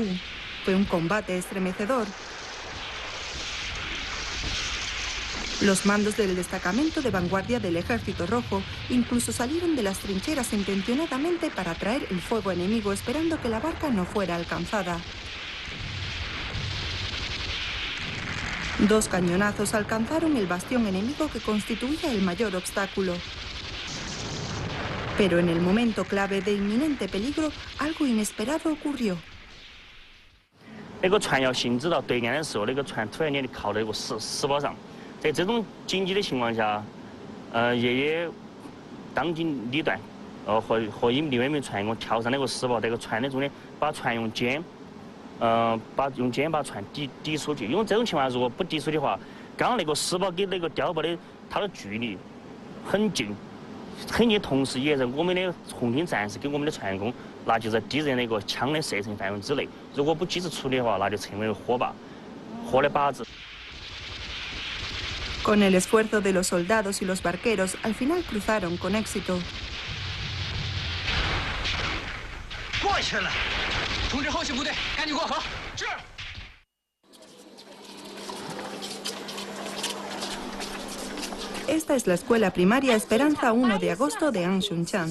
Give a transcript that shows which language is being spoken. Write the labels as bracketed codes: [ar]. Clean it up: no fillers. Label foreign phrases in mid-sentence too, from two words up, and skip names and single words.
[es] Fue un combate estremecedor. Los mandos del destacamento de vanguardia del Ejército Rojo incluso salieron de las trincheras intencionadamente para atraer el fuego enemigo, esperando que la barca no fuera alcanzada. 2 cañonazos alcanzaron el bastión enemigo que constituía el mayor obstáculo. Pero en el momento clave de inminente peligro, algo inesperado ocurrió. [zh] 那个船要行至到对岸的时候，那个船突然间靠到一个石堡上。在这种紧急的情况下，爷爷当机立断，和另外一名船工跳上那个石堡，在个船的中间，把船用肩把船抵出去。因为这种情况下，如果不抵出的话，刚刚那个石堡跟那个碉堡的它的距离很近，同时也是我们的红军战士跟我们的船工，那就在敌人那个枪的射程范围之内。如果不及时处理的话，那就成为火的靶子。 [es] Con el esfuerzo de los soldados y los barqueros, al final cruzaron con éxito. Esta es la escuela primaria Esperanza 1 de agosto de Anshunchan.